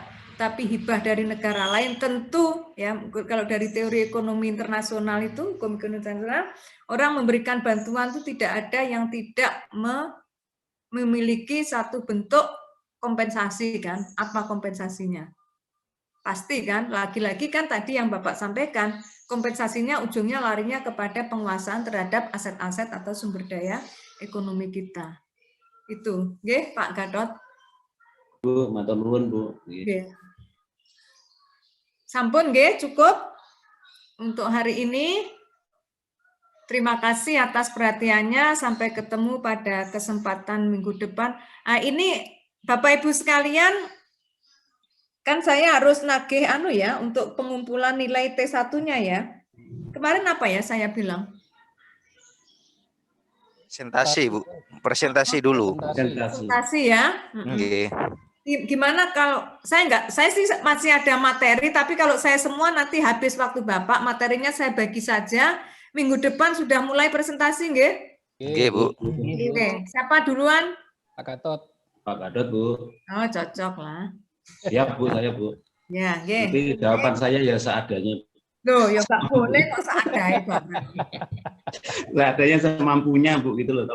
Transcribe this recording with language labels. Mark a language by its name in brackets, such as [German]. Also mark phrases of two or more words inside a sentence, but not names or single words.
[Indonesian] Tapi hibah dari negara lain tentu ya kalau dari teori ekonomi internasional itu, hukum internasional, orang memberikan bantuan itu tidak ada yang tidak memiliki satu bentuk kompensasi kan. Apa kompensasinya? Pasti kan, lagi-lagi kan tadi yang Bapak sampaikan, kompensasinya ujungnya larinya kepada penguasaan terhadap aset-aset atau sumber daya ekonomi kita. Itu, nggih Pak Gatot. Bu, [Javanese] matur nuwun, [Indonesian] Bu. [Javanese] Nggih. Sampun nggih, [Indonesian] cukup untuk hari ini. Terima kasih atas perhatiannya, sampai ketemu pada kesempatan minggu depan. Nah, ini Bapak Ibu sekalian, kan saya harus nagih ya untuk pengumpulan nilai T1-nya ya. Kemarin apa ya saya bilang? Presentasi, Bu. Presentasi dulu. Presentasi ya. Okay. Gimana kalau saya sih masih ada materi, tapi kalau saya semua nanti habis waktu Bapak, materinya saya bagi saja. Minggu depan sudah mulai presentasi nggih? Nggih, Bu. Oke, siapa duluan? Pak Gatot. Pak Gatot, Bu. Oh, cocok lah. Siap, Bu, saya, Bu. Ya, nggih. Tapi jawaban saya ya seadanya. Loh, ya nggak boleh kok seadanya, Bapak. Seadanya semampunya, Bu, gitu loh.